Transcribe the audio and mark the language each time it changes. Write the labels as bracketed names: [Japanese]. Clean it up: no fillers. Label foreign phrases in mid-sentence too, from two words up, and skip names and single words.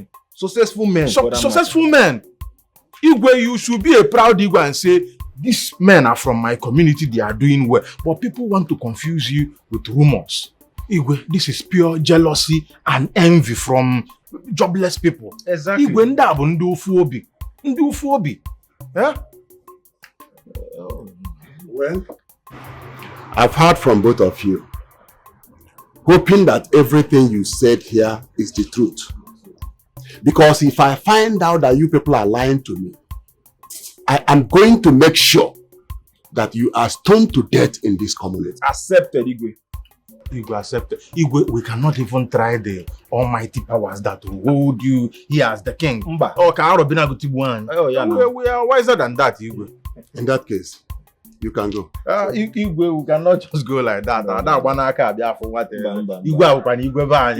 [English] Successful men. Successful men. Igwe, you should be a proud Igwe and say, these men are from my community, they are doing well. But people want to confuse you with rumors. Igwe, this is pure jealousy and envy from jobless people. Exactly. [Igbo] Igwe, nda bụ ndị ofu obi. Ndị ofu obi. [English] Well, I've heard from both of you, hoping that everything you said here is the truth. Because if I find out that you people are lying to me, I am going to make sure that you are stoned to death in this community. Accepted, Igwe. Igwe, accepted. Igwe, we cannot even try the almighty powers that will hold you here as the king. Oh, we are wiser than that, Igwe. In that case, you can go. Igwe, we cannot just go like that. That one I can't be for what. Igwe,